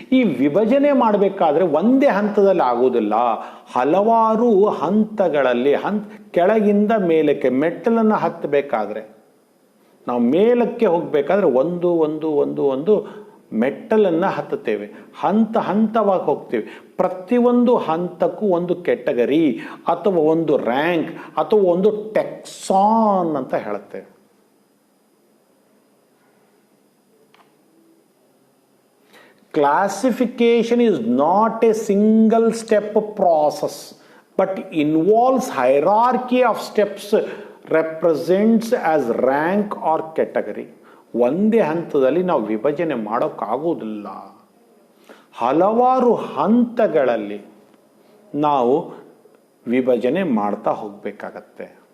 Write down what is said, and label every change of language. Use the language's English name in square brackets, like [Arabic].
[Kannada] ಈ ವಿಭಜನೆ ಮಾಡಬೇಕಾದ್ರೆ ಒಂದೇ ಹಂತದಲ್ಲಿ ಆಗುವುದಿಲ್ಲ, ಹಲವಾರು ಹಂತಗಳಲ್ಲಿ, ಕೆಳಗಿಂದ ಮೇಲಕ್ಕೆ ಮೆಟ್ಟಲನ್ನು ಹತ್ತಬೇಕಾದ್ರೆ, ನಾವು ಮೇಲಕ್ಕೆ ಹೋಗಬೇಕಾದ್ರೆ ಒಂದು ಒಂದು ಒಂದು ಒಂದು ಮೆಟ್ಟಲನ್ನು ಹತ್ತುತ್ತೇವೆ, ಹಂತ ಹಂತವಾಗಿ ಹೋಗ್ತೇವೆ. ಪ್ರತಿಯೊಂದು ಹಂತಕ್ಕೂ ಒಂದು ಕ್ಯಾಟಗರಿ ಅಥವಾ ಒಂದು ರ್ಯಾಂಕ್ ಅಥವಾ ಒಂದು ಟೆಕ್ಸಾನ್ ಅಂತ ಹೇಳುತ್ತೇವೆ. [English] Classification is not a single step process but involves hierarchy of steps, represents as rank or category. [Kannada] ಒಂದೇ ಹಂತದಲ್ಲಿ ನಾವು ವಿಭಜನೆ ಮಾಡೋಕ್ಕಾಗುವುದಿಲ್ಲ, ಹಲವಾರು ಹಂತಗಳಲ್ಲಿ ನಾವು ವಿಭಜನೆ ಮಾಡ್ತಾ ಹೋಗಬೇಕಾಗತ್ತೆ.